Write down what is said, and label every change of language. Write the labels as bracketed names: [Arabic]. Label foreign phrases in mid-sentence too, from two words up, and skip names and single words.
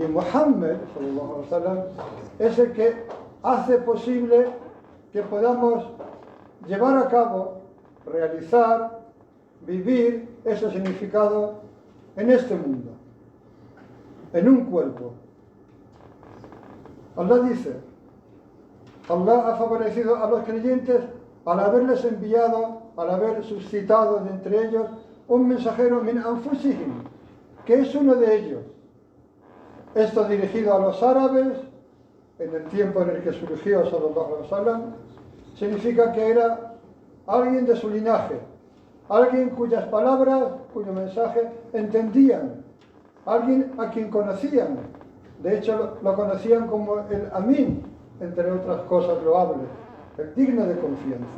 [Arabic] Y Muhammad, صلى الله عليه وسلم, [Spanish] es el que hace posible que podamos llevar a cabo, realizar, vivir ese significado en este mundo, en un cuerpo. Allah dice, Allah ha favorecido a los creyentes al haberles enviado, al haber suscitado de entre ellos un mensajero [Arabic] من أنفسهم, [Spanish] que es uno de ellos. Esto dirigido a los árabes, en el tiempo en el que surgió [Arabic] صلى الله عليه وسلم, [Spanish] significa que era alguien de su linaje, alguien cuyas palabras, cuyo mensaje entendían, alguien a quien conocían. De hecho, lo conocían como el Amin, entre otras cosas loables, el digno de confianza.